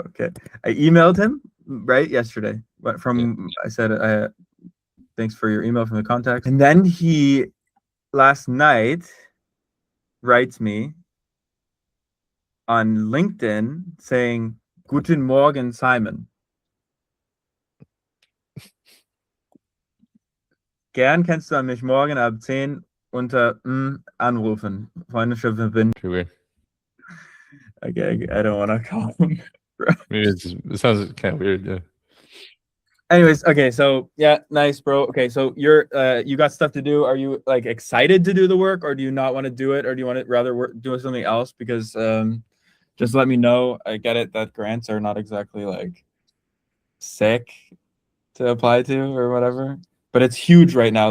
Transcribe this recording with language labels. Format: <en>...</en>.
<en>Okay, I emailed him right yesterday. But I said, thanks for your email from the contact, and then he last night writes me on LinkedIn saying,</en> <de>"Guten Morgen, Simon. Gern kannst du mich morgen ab 10 unter anrufen. Freundliche Verbindung."</de> <en>Pretty weird. Okay, I don't want to call him. Maybe it sounds kind of weird. Yeah. Anyways, okay, so yeah, nice, bro. Okay, so you got stuff to do. Are you like excited to do the work, or do you not want to do it, or do you want to rather do something else? Because just let me know. I get it that grants are not exactly like sick to apply to or whatever, but it's huge right now.</en>